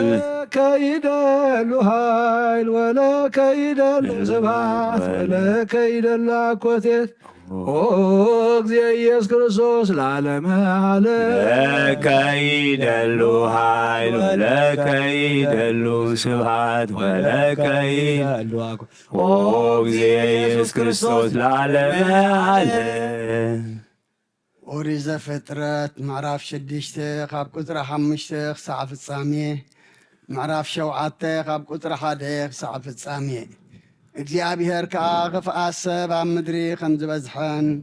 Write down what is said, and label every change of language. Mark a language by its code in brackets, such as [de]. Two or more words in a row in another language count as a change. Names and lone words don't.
[gez] ከይደሉ ኃይል ወለከይደሉ ስብሐት ወለከይደሉ አኮቴት እግዚእ ኢየሱስ ክርስቶስ ለዓለመ ዓለም ለከይደሉ ኃይል ወለከይደሉ ስብሐት ወለከይደሉ እግዚእ ኢየሱስ ክርስቶስ ለዓለመ ዓለም [ti] ኦሪት ዘፍጥረት ምዕራፍ 6 ካብ ቁፅሪ 5 ክሳዕ ፍጻሜ ምዕራፍ 7 ካብ ቁፅሪ 1 ክሳዕ ፍጻሜ እግዚኣብሔር ከዓ ክፍኣት ሰብ ኣብ ምድሪ ከም ዝበዝሐን